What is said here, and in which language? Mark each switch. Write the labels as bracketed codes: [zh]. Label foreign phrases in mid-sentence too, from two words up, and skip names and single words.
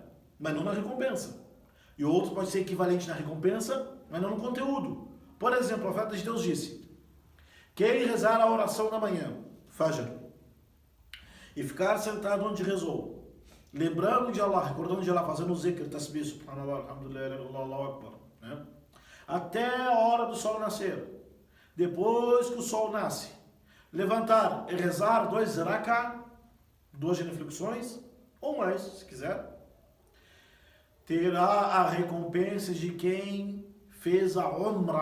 [pt] Mas não na recompensa. E outros podem ser equivalentes na recompensa, mas não no conteúdo. Por exemplo, o profeta de Deus disse: quem rezar a oração da manhã, Fajr, e ficar sentado onde rezou, lembrando de Allah, recordando de Allah, fazendo o zikr, [ar] تسبيح، سبحان الله، الحمد لله، الله أكبر, [pt] né? Até a hora do sol nascer. Depois que o sol nasce, levantar e rezar 2 rak'ah, 2 genuflexões, ou mais, se quiser, terá a recompensa de quem fez a Umrah.